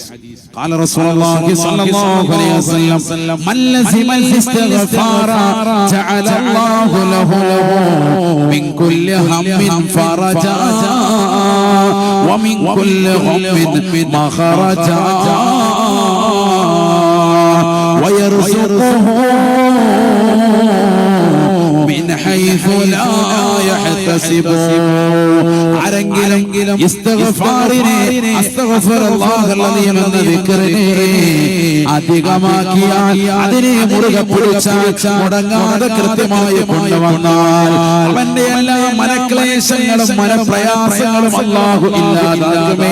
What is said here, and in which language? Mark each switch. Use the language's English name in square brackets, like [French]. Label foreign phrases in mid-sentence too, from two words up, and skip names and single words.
[Arabic] قال رسول الله صلى الله عليه وسلم من لزم الاستغفار جعل الله له من كل هم فرجا ومن كل غم مخرجا ويرزقه من حيث لا يحتسب. [Malayalam] ആരെങ്കിലും ഇസ്തിഗ്ഫാറിനെ [Arabic] أستغفر الله العظيم [Malayalam] എന്ന ദിക്റിനെ അധികമാക്കിയാൽ, അതിനെ മുറുകെ പിടിച്ചാൽ, മുടങ്ങാതെ കൃത്യമായി കൊണ്ടുവന്നാൽ അവന്റെ എല്ലാ മനക്ലേശങ്ങളും മനപ്രയാസങ്ങളും അല്ലാഹു ഇല്ലാതാക്കുമേ.